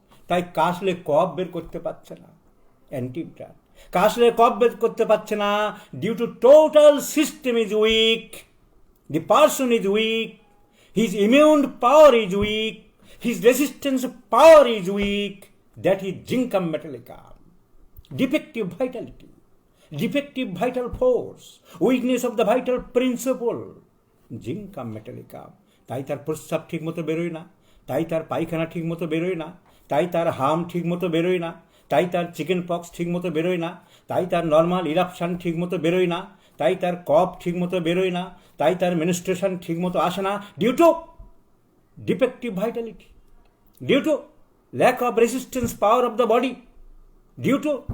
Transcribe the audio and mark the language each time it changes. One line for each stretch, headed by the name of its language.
Bangla: তাই কাশলে কফ বের করতে পারছে না, অ্যান্টিমটার। কাশলে কফ বের করতে পারছে না
English: Due to total system is weak, the person is weak, his immune power is weak, his resistance power is weak, that is zincum metallicum. defective vitality, defective vital force, weakness of the vital principle, zincum metallicum.
Bangla: তাই তার প্রস্রাব ঠিক মতো বেরোয় না, তাই তার পায়খানা ঠিক মতো বেরোয় না, তাই তার হাম ঠিক মতো বেরোয় না, তাই তার চিকেন পক্স ঠিক মতো বেরোয় না, তাই তার নর্মাল ইরাপশান ঠিক মতো বেরোয় না, তাই তার কফ ঠিক মতো বেরোয় না, তাই তার মেনস্ট্রুয়েশন ঠিক মতো আসে না,
English: due to defective vitality, due to
Bangla: lack of resistance power of the body, due to